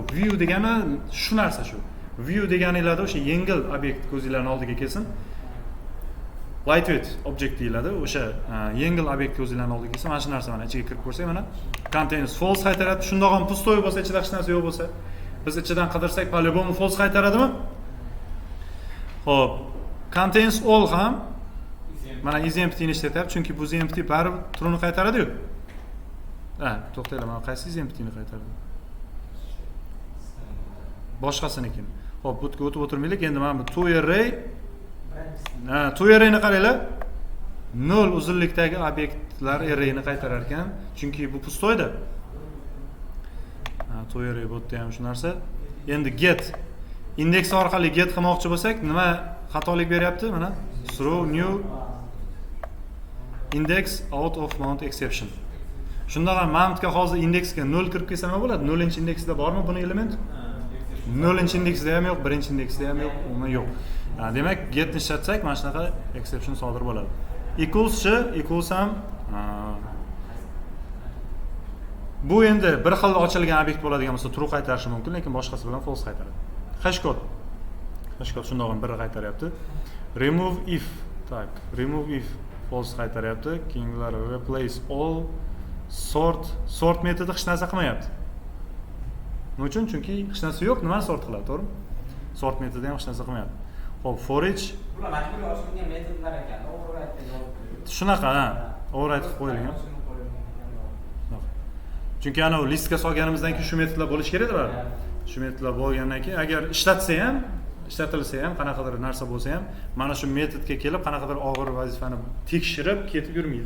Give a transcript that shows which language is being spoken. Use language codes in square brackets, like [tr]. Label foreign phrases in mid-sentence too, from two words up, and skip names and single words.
[uz] View degani shu narsa shu. View deganinglarda o'sha yengil obyekt ko'zingizlarning oldiga kelsin. [en] Lightweight object [uz] deyiladi. O'sha yengil obyekt ko'zingizlarning oldiga kelsa, mana shu narsa mana ichiga kirib ko'rsak, mana [en] contains false [uz] qaytaradi. Shundoq ham pustoy bo'lsa, ichida hech narsa yo'q bo'lsa, biz ichidan qidirsak, polygon false qaytaradimi? Xo'p, [en] contains all [uz] ham mana isEmpty'ni ishlatyapti, chunki bu isEmpty baribir true'ni qaytaradi-yu. To'xtanglar, mana qaysi isEmpty'ni qaytardi? Boshqasiniki. Xo'p, bu yerga o'tib o'tirmaylik. Endi mana bu toArray toArrayni qaranglar. 0 uzunlikdagi obyektlar arrayni qaytarar ekan, chunki bu pustoyda. toArray bu yerda ham shu narsa. Endi get indeks orqali get qilmoqchi bo'lsak, nima xatolik beryapti? [en] Mana throw new index out of mount exception. [uz] Shundoq ham mountga hozir indeksga 0 kirib kelsa nima bo'ladi? 0-indeksda bormi buni element? 0-indeksda ham yo'q, 1-indeksda ham yo'q, umuman yo'q. Demak, get ni ishlatsak, mana shunaqa exception sodir bo'ladi. Equals ham bu endi bir xil ochilgan obyekt bo'ladigan bo'lsa true qaytarishi mumkin, lekin boshqasi bilan false qaytaradi. Hashcode shundoq ham biri qaytaryapti. [en] Remove if false [uz] qaytaryapti. Keyingilar [en] replace all sort [uz] metodi hech narsa qilmayapti. Nima uchun? Chunki hech narsa yo'q, nimani sort qiladi, to'g'rimi? Sort metodi ham hech narsa qilmayapti. Xo'p, [en] for each [uz] bular majburiy ochilgan metodlar ekan. Shunaqa, override qilib qo'yilgan. Chunki ana listga solganimizdan keyin shu metodlar bo'lishi kerak edi. Shu metodlar bo'lgandan keyin agar ishlatilsa ham, qanaqadir narsa bo'lsa ham, mana shu metodga kelib qanaqadir og'ir vazifani tekshirib ketib yurmaydi.